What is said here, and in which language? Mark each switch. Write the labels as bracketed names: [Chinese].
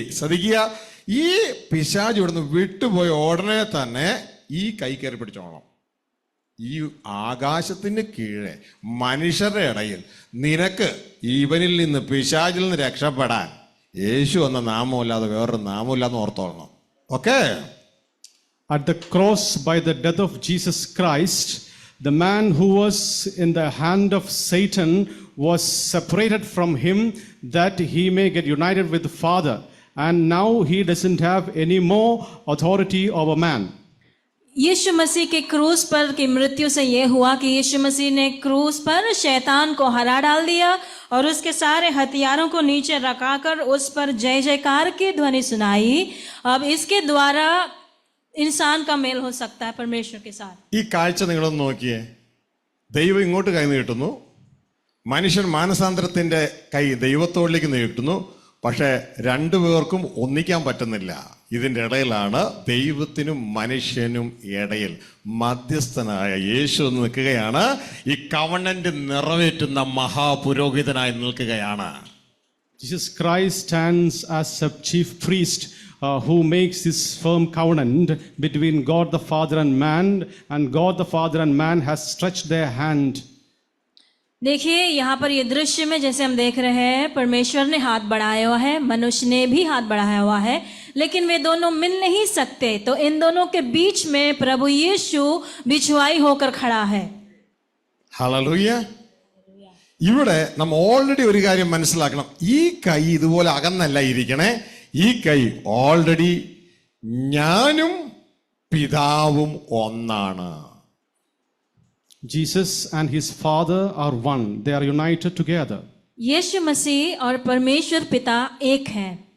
[Malayalam] ശ്രദ്ധിക്കുക, ഈ പിശാച് ഇവിടുന്ന് വിട്ടുപോയ ഉടനെ തന്നെ ഈ കൈ കയറി പിടിച്ചോളണം. ഈ ആകാശത്തിന് കീഴെ മനുഷ്യരുടെ ഇടയിൽ നിനക്ക് ഇവനിൽ നിന്ന്, പിശാചിൽ നിന്ന് രക്ഷപ്പെടാൻ യേശു എന്ന നാമമില്ലാതെ വേറൊരു നാമമില്ലാന്ന് ഓർത്തോളണം. Okay. [English] At the cross, by the death of Jesus Christ, the man who was in the hand of Satan was separated from him that he may get united with the Father. And now he doesn't have any more authority over man. [Hindi] यीशु मसीह के क्रूस पर की मृत्यु से यह हुआ कि यीशु मसीह ने क्रूस पर शैतान को हरा डाल दिया और उसके सारे हथियारों को नीचे रखाकर उस पर जय जयकार की ध्वनि सुनाई. अब इसके द्वारा इंसान का मेल हो सकता है परमेश्वर के साथ. [Malayalam] ഈ കാഴ്ച നിങ്ങളൊന്ന് നോക്കിയേ. ദൈവം ഇങ്ങോട്ട് കൈ നീട്ടുന്നു, മനുഷ്യൻ മാനസാന്തരത്തിന്റെ കൈ ദൈവത്തോളിലേക്ക് നീട്ടുന്നു. പക്ഷെ രണ്ടുപേർക്കും ഒന്നിക്കാൻ പറ്റുന്നില്ല. ഇതിൻ്റെ ഇടയിലാണ് ദൈവത്തിനും മനുഷ്യനും ഇടയിൽ മധ്യസ്ഥനായ യേശു നിൽക്കുകയാണ്. ഈ കവണന്റ് നിറവേറ്റുന്ന മഹാപുരോഹിതനായി നിൽക്കുകയാണ്. [English] Jesus Christ stands as a chief priest who makes this firm covenant between God the Father and God the Father and man has stretched their hand. [Hindi] देखिए यहाँ पर ये दृश्य में जैसे हम देख रहे हैं, परमेश्वर ने हाथ बढ़ाया हुआ है, मनुष्य ने भी हाथ बढ़ाया हुआ है, लेकिन वे दोनों मिल नहीं सकते. तो इन दोनों के बीच में प्रभु यीशु बिछुआई होकर खड़ा है. [Malayalam] ഹല്ലേലൂയ. ഇവിടെ നമ്മൾ ഓൾറെഡി ഒരു കാര്യം മനസ്സിലാക്കണം. ഈ കൈ ഇതുപോലെ അകന്നല്ല ഇരിക്കണേ. ഈ കൈ ഓൾറെഡി ഞാനും പിതാവും ഒന്നാണ്. [English] Jesus and his Father are one. They are united together. [Hindi] यीशु मसीह और परमेश्वर पिता एक हैं.